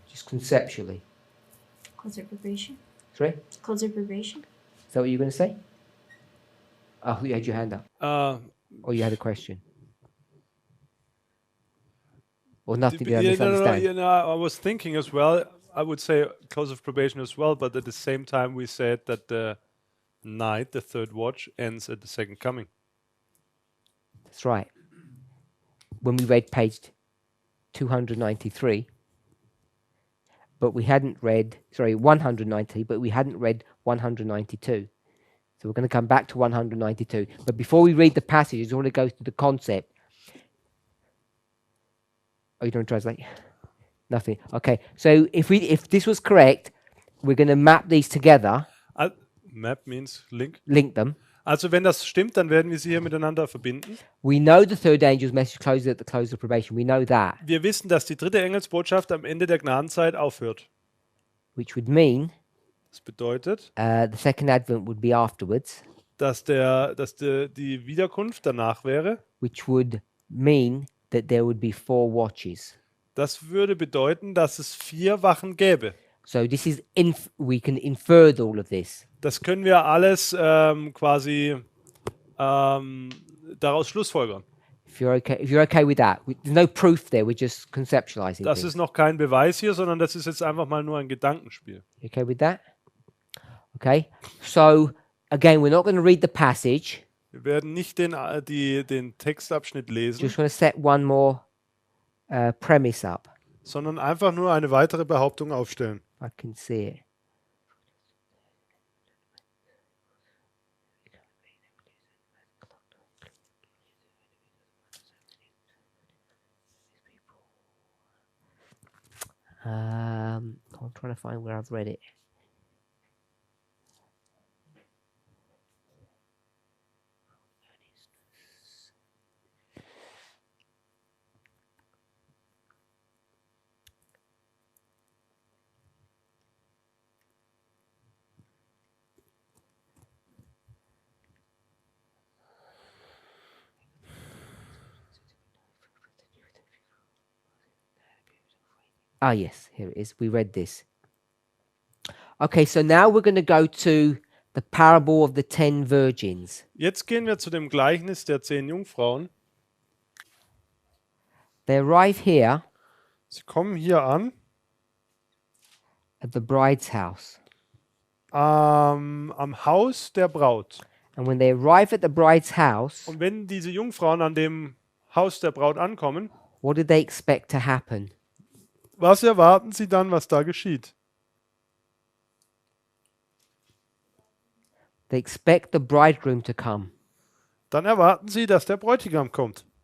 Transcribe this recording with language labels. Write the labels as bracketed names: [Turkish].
[English] Just conceptually. Closer probation. Sorry? Closer probation. Is that what you're going to say? Oh, you had your hand up. Or you had a question? Or nothing to misunderstand? I was thinking as well, I would say close of probation as well, but at the same time we said that the night, the third watch, ends at the second coming. That's right. When we read page 293, but we hadn't read, 190, but we hadn't read 192. So we're going to come back to 192. But before we read the passage, I just want to go through the concept. Oh, you don't translate? Nothing. Okay. So if this was correct, we're going to map these together, Map means link. link them. [German] Also wenn das stimmt, dann werden wir sie hier miteinander verbinden. [English] We know the third angel's message closes at the close of probation. We know that, [German] Wir wissen, dass die dritte Engelsbotschaft am Ende der Gnadenzeit aufhört. [English] which would mean [German] Das bedeutet, [English] the second advent would be afterwards, [German] dass die Wiederkunft danach wäre. [English] which would mean that there would be 4 watches. [German] Das würde bedeuten, dass es 4 Wachen gäbe. [English] So this is we can infer all of this. [German] Das können wir alles quasi daraus schlussfolgern. [English] If you're okay with that, there's no proof there. We're just conceptualizing [German] Das [English] things. [German] ist noch kein Beweis hier, sondern das ist jetzt einfach mal nur ein Gedankenspiel. [English] You okay with that? Okay. So again, we're not going to read the passage. [German] Wir werden nicht den Textabschnitt lesen, [English] Just want to set one more premise up. [German] sondern einfach nur eine weitere Behauptung aufstellen. [English] I can see it. I'm trying to find where I've read it. Ah, yes, here it is. We read this. Okay, so now we're going to go to the parable of the 10 virgins. [German] Jetzt gehen wir zu dem Gleichnis der 10 Jungfrauen. [English] They arrive here [German] Sie kommen hier an, [English] at the bride's house. [German] am Haus der Braut. [English] And when they arrive at the bride's house, [German] Und wenn diese Jungfrauen an dem Haus der Braut ankommen, [English] what did they expect to happen? [German] was erwarten sie dann, was da geschieht? [English] They expect the bridegroom to come. [German] Dann erwarten sie, dass der Bräutigam kommt.